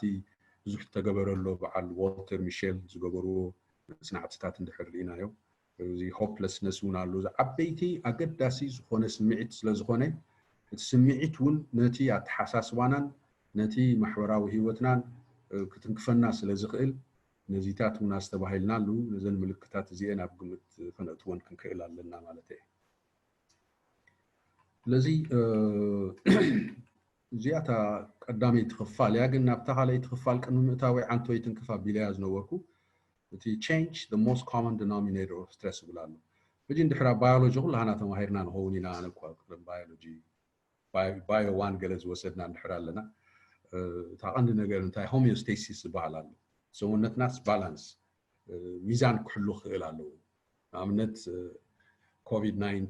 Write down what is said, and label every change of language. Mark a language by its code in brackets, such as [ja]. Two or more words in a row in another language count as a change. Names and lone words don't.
[ti] ብዙሕ ተገበረሎ በዓል ዋልተር ሚሼል ዝገበርዎ መጽናዕትታት እንድሕር ርኢናዮ እዚ ሆፕለስነስ እውን ኣሎ ዓበይቲ ኣገዳሲ ዝኾነ ስምዒት ስለ ዝኾነ እቲ ስምዒት እውን ነቲ ኣተሓሳስባናን ነቲ ማሕበራዊ ህይወትናን ክትንክፈና ስለ ዝኽእል ነዚታት እውን ኣስተባሂልናሉ ነዘን ምልክታት እዚአን ኣብ ግምት ክነእትወን ክንክእል ኣለና ማለት እዩ ስለዚ እዚኣታ ቀዳመይቲ ክፋል እያ ግን ናብታ ካልአይቲ ክፋል ቅድሚ ምእታዊ ዓንቲ ወይ ትንክፍ ኣቢለያ ዝነበርኩ እቲ [en] change the most common denominator of stress [ti] ብላሉ ሕጂ እንድሕር ባዮሎጂ ኩላና ተማሂርና ንኸውን ኢና ኣነ እኳ ባዮሎጂ ባዮ ዋን ገለ ዝወሰድና እንድሕር ኣለና እታ ቀንዲ ነገር እንታይ ሆሚዮስቴሲስ ዝበሃል ኣሎ ሰውነትናስ ባላንስ ሚዛን ክሕሉ ክእል ኣለዎ ንኣብነት ኮቪድ-19